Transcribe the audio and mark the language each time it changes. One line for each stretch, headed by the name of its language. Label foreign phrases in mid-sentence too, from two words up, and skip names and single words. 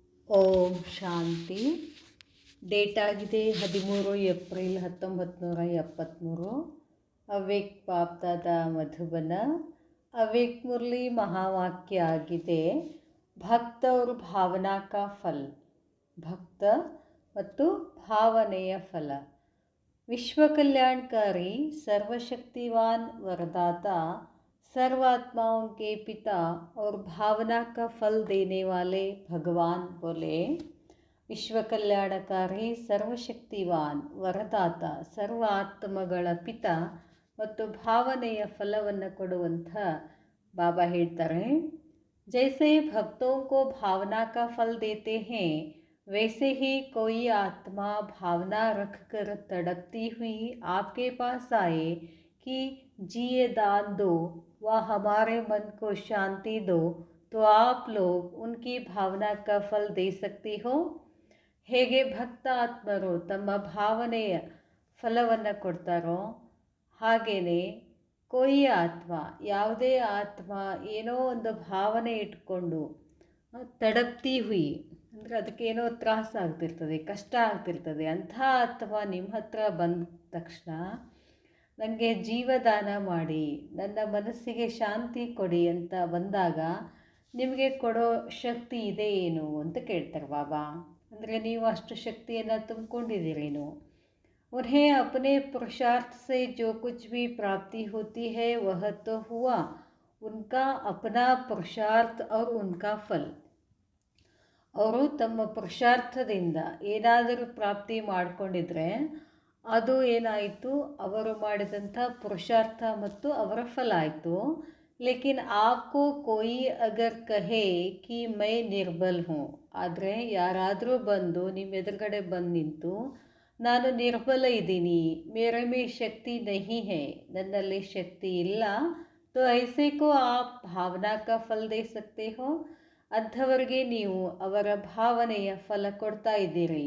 Kannada: ಓಂ ಶಾಂತಿ. ಡೇಟ್ ಆಗಿದೆ 13 ಏಪ್ರಿಲ್ 1973. ಅವ್ಯಕ್ತ ಬಾಪ್ದಾದ ಮಧುಬನ. ಅವ್ಯಕ್ತ ಮುರಳಿ ಮಹಾವಾಕ್ಯ ಆಗಿದೆ,
Hindi: भक्त और भावना का फल.
Kannada: ಭಕ್ತ ಮತ್ತು ಭಾವನೆಯ ಫಲ.
Hindi: विश्व कल्याणकारी सर्वशक्तिवान वरदाता सर्वात्माओं के पिता और भावना का फल देने वाले भगवान बोले, विश्व कल्याणकारी सर्वशक्तिवान वरदाता
Kannada: ಸರ್ವ ಆತ್ಮಗಳ ಪಿತ ಮತ್ತು ಭಾವನೆಯ ಫಲವನ್ನು ಕೊಡುವಂಥ ಬಾಬಾ ಹೇಳ್ತಾರೆ,
Hindi: जैसे भक्तों को भावना का फल देते हैं वैसे ही कोई आत्मा भावना रखकर तड़पती हुई आपके पास आए कि जिए दान दो व हमारे मन को शांति दो, तो आप लोग उनकी भावना का फल दे सकते हो.
Kannada: ಹೇಗೆ ಭಕ್ತ ಆತ್ಮರು ತಮ್ಮ ಭಾವನೆಯ ಫಲವನ್ನು ಕೊಡ್ತಾರೋ ಹಾಗೆಯೇ ಕೊಯ್ಯ ಆತ್ಮ, ಯಾವುದೇ ಆತ್ಮ ಏನೋ ಒಂದು ಭಾವನೆ ಇಟ್ಕೊಂಡು
Hindi: तड़पती हुई
Kannada: ಅಂದರೆ ಅದಕ್ಕೇನೋ ತ್ರಾಸ ಆಗ್ತಿರ್ತದೆ, ಕಷ್ಟ ಆಗ್ತಿರ್ತದೆ, ಅಂಥ ಆತ್ಮ ನಿಮ್ಮ ಹತ್ರ ಬಂದ ತಕ್ಷಣ ನನಗೆ ಜೀವದಾನ ಮಾಡಿ ನನ್ನ ಮನಸ್ಸಿಗೆ ಶಾಂತಿ ಕೊಡಿ ಅಂತ ಬಂದಾಗ ನಿಮಗೆ ಕೊಡೋ ಶಕ್ತಿ ಇದೆ ಏನು ಅಂತ ಕೇಳ್ತಾರೆ ಬಾಬಾ. ಅಂದರೆ ನೀವು ಅಷ್ಟು ಶಕ್ತಿಯನ್ನು ತುಂಬಿಕೊಂಡಿದ್ದೀರೇನು.
Hindi: उन्हें अपने पुरुषार्थ से जो कुछ भी प्राप्ति होती है वह तो हुआ, उनका अपना पुरुषार्थ और उनका फल.
Kannada: ಅವರು ತಮ್ಮ ಪುರುಷಾರ್ಥದಿಂದ ಏನಾದರೂ ಪ್ರಾಪ್ತಿ ಮಾಡಿಕೊಂಡಿದ್ರೆ ಅದು ಏನಾಯಿತು, ಅವರು ಮಾಡಿದಂಥ ಪುರುಷಾರ್ಥ ಮತ್ತು ಅವರ ಫಲ ಆಯಿತು.
Hindi: लेकिन आपको कोई अगर कहे कि मैं निर्बल हूँ,
Kannada: ಆದರೆ ಯಾರಾದರೂ ಬಂದು ನಿಮ್ಮ ಎದುರುಗಡೆ ಬಂದು ನಿಂತು ನಾನು ನಿರ್ಬಲ ಇದ್ದೀನಿ,
Hindi: मेरे में शक्ति नहीं है,
Kannada: ನನ್ನಲ್ಲಿ ಶಕ್ತಿ ಇಲ್ಲ,
Hindi: तो ऐसे को आप भावना का फल दे सकते हो,
Kannada: ಅಂಥವರಿಗೆ ನೀವು ಅವರ ಭಾವನೆಯ ಫಲ ಕೊಡ್ತಾ ಇದ್ದೀರಿ.